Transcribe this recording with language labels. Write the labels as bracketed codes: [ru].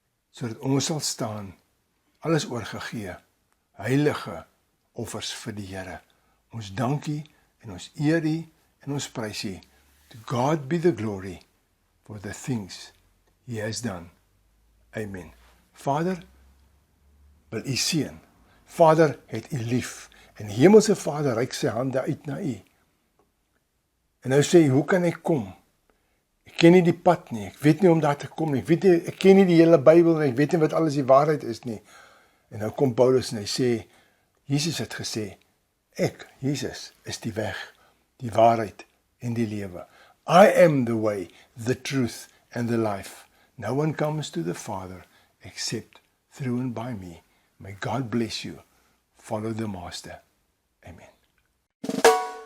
[af] Sodat ons sal staan, alles oorgegee, heilige offers vir die Here. Ons dankie en ons eer U en ons prys U. [en] To God be the glory for the things He has done. [af] Amen. Vader, wil U seën. Vader, het U lief. En Hemelse Vader, reik sy hande uit na U. En nou sê, hoe kan ek kom? Ek ken nie die pad nie, ek weet nie om daar te kom nie, ek ken nie die hele Bybel nie, ek weet nie wat alles die waarheid is nie. En nou kom Paulus en hy sê, Jesus het gesê, ek, Jesus, is die weg, die waarheid en die lewe. [en] I am the way, the truth and the life. No one comes to the Father except through and by me. May God bless you. Follow the Master. Amen.